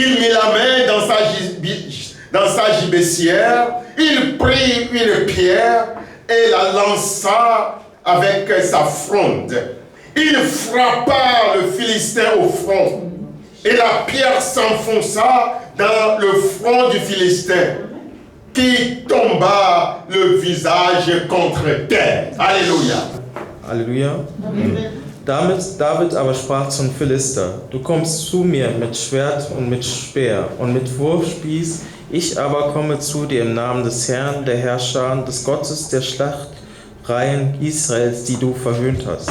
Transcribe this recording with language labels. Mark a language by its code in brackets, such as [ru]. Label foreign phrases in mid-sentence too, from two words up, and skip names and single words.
[fr] Il mit la main dans sa gibecière, il prit une pierre et la lança avec sa fronde. Il frappa le Philistin au front, et la pierre s'enfonça dans le front du Philistin, qui tomba le visage contre terre. Alléluia. [de] Halleluja. David aber sprach zum Philister: Du kommst zu mir mit Schwert und mit Speer und mit Wurfspieß, ich aber komme zu dir im Namen des Herrn, der Herrscher, des Gottes der Schlachtreihen Israels, die du verhöhnt hast.